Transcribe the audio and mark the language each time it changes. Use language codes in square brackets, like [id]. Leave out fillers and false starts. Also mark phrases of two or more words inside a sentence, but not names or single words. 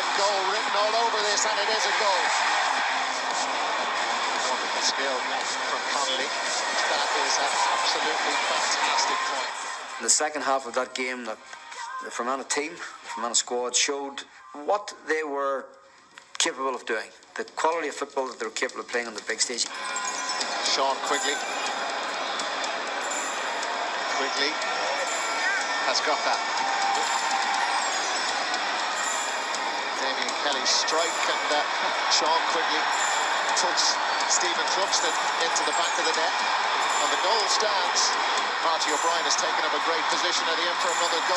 [en] Goal written all over this, and it is a goal. Wonderful skill from Connolly. That is an absolutely fantastic point. In the second half of that game, the Fermanagh team, the Fermanagh squad showed what they were capable of doing. The quality of football that they were capable of playing on the big stage. Sean Quigley. Quigley has got that. Damien Kelly's strike, and Sean quickly puts Stephen Cluxton into the back of the net. And the goal stands. Marty O'Brien has taken up a great position at the end for another goal.